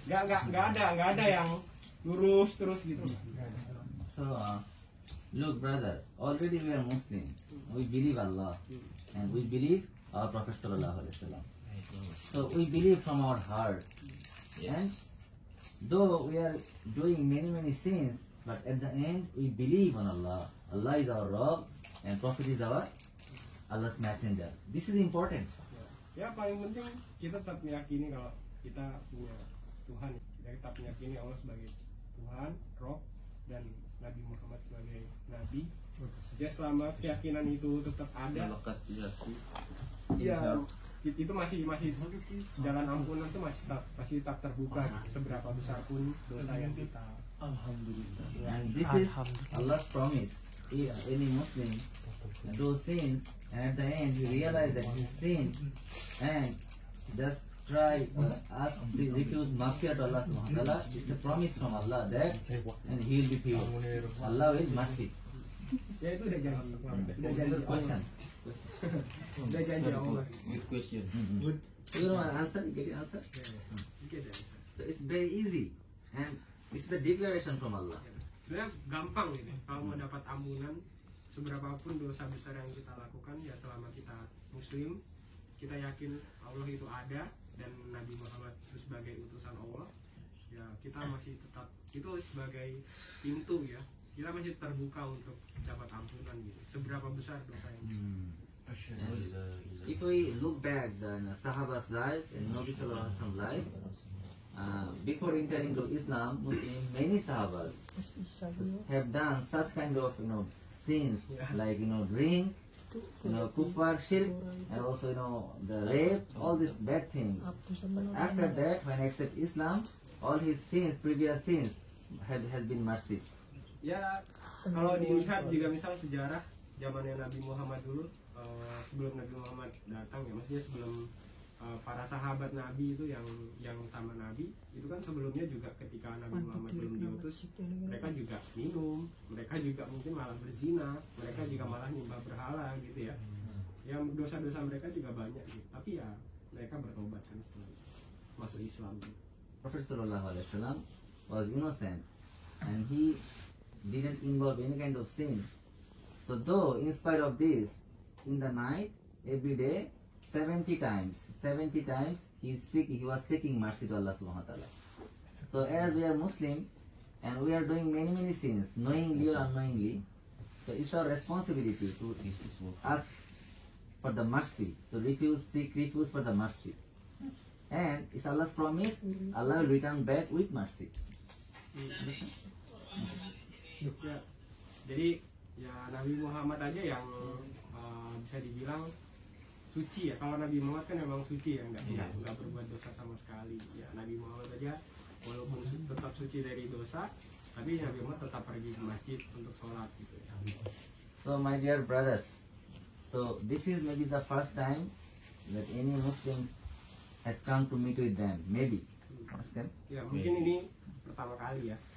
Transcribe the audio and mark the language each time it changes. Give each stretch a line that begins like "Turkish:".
Indonesian: Nggak ada yang lurus terus gitu.
English: So look brother, already we are Muslim. We believe Allah and we believe our Prophet Sallallahu Alaihi Wasallam. So we believe from our heart. And though we are doing many sins, but at the end we believe on Allah. Allah is our Rabb and Prophet is our Allah's messenger. This is important.
Indonesian: Ya paling penting kita tetap meyakini kalau kita punya Tuhan. Kita tetap meyakini Allah sebagai Tuhan, Rob, dan Nabi Muhammad sebagai Nabi. Ya selama keyakinan itu tetap ada, ya itu masih jalan ampunan itu masih tetap terbuka gitu, seberapa besar pun dosa yang kita.
English: And this is Allah's promise. If any Muslim do sins and at the end he realize that he sinned and just try ask refuse maghfirah to Allah Subhanahu wa Taala, it's a promise from Allah that and he will be pure. Allah will mercy.
Indonesian: Ya itu udah janji Allah.
English: Question.
Indonesian: Udah janji Allah.
English: Good question. You know an answer? You get the answer? So it's very easy and it's the declaration from Allah.
Indonesian: Sebenarnya gampang gitu. Kalau mau dapat ampunan, seberapapun dosa besar yang kita lakukan, ya selama kita Muslim, kita yakin Allah itu ada dan Nabi Muhammad itu sebagai utusan Allah, ya kita masih tetap itu sebagai pintu ya. Kita masih terbuka untuk dapat ampunan gitu. Seberapa besar dosa yang
English: If we look back the Sahaba's life and Nabi Sallallahu Alaihi Wasallam life, before entering to Islam, many Sahabas have done such kind of sins like drink, kufar, shirk, and also the rape, all these bad things. After that, when accept Islam, all his sins, previous sins, has been mercy.
Indonesian: Ya kalau dilihat juga misal sejarah zamannya Nabi Muhammad dulu, sebelum Nabi Muhammad datang ya, maksudnya sebelum para sahabat Nabi itu yang sama Nabi itu kan sebelumnya juga ketika Nabi Muhammad belum diutus, mereka juga minum, mereka juga mungkin malah berzina, mereka juga malah nyembah berhala gitu ya. Yang dosa-dosa mereka juga banyak gitu. Tapi ya mereka bertobat kan setelah masuk Islam gitu.
English: Prophet Sallallahu Alaihi Wasallam was innocent and he didn't involve any kind of sin. So though in spite of this, in the night every day 70 times he was seeking mercy to Allah Subhanahu wa Taala. So as we are Muslim and we are doing many sins, knowingly or unknowingly, so it's our responsibility to ask for the mercy, to seek refuge for the mercy. And it's Allah's promise, Allah will return back with mercy.
Indonesian: Ya, jadi ya Nabi Muhammad aja yang bisa dibilang suci ya. Kalau Nabi Muhammad kan memang suci ya, nggak berbuat dosa sama sekali. Ya Nabi Muhammad aja walaupun tetap suci dari dosa, tapi Nabi Muhammad tetap pergi ke masjid untuk sholat gitu ya.
English: So my dear brothers, so this is maybe the first time that any Muslims has come to meet with them. Maybe. Understand?
Indonesian: Ya mungkin ini pertama kali ya.